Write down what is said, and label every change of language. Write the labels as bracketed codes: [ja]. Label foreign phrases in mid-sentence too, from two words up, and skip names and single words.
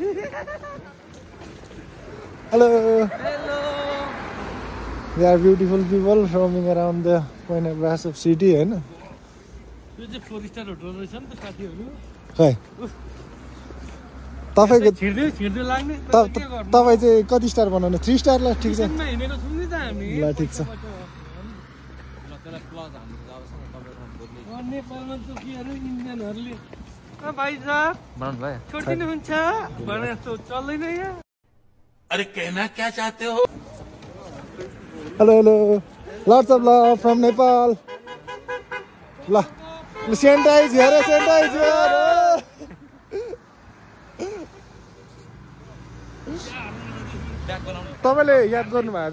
[en] Hello they are beautiful people roaming around the point of Braso city [ne] होइन खै तपाईँ चाहिँ कति स्टार बनाउनु 3 स्टार ल ठिक छ ल ठिक छ [hi] अरे कहना क्या चाहते हो [en] Hello lots of love from Nepal [ne] ल सेन्टाइज हेर तपाईँले याद गर्नुभएको छ